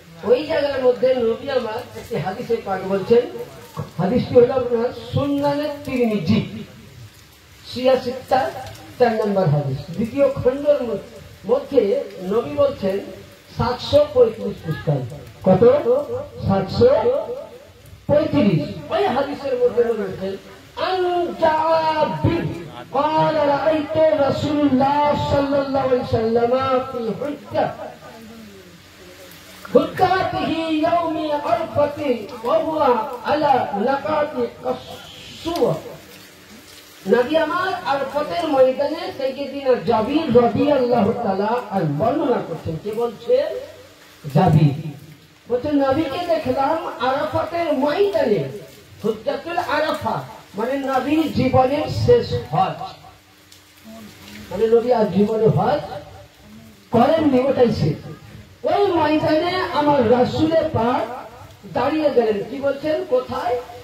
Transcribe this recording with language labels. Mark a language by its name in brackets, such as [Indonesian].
[Bangla] ওই জায়গার মধ্যে নবী আমার একটি হাদিসে পাক বলছেন, হাদিসটি হল আপনার সুন্নানে তিরমিজি 86 নম্বর হাদিস, 2য় খণ্ডের মধ্যে নবী বলছেন 735 পৃষ্ঠা। কত? 735। ওই হাদিসের মধ্যে বলছেন আন জাবির [Arabic] قال رأيت رسول الله صلى الله عليه وسلم في حجته يوم عرفة وهو على لقاط قصوة। [Bangla] নবী আমার আরফাতের ময়দানে সাইয়েদিনা জাবির রাদিয়াল্লাহু তাআলা আর বর্ণনা করছেন। কে বলছেন? জাবির বলছেন নবীকে দেখলাম আরাফাতের ময়দানে, হুজ্জাতুল আরাফা মানে নবীর জীবনের শেষ হজ, মানে নবী আর জীবনে হজ করেননি, ওটাই শেষ। ওই ময়দানে আমার রাসূলের পাক দাঁড়িয়ে গেলেন। কি বলছেন? কোথায়?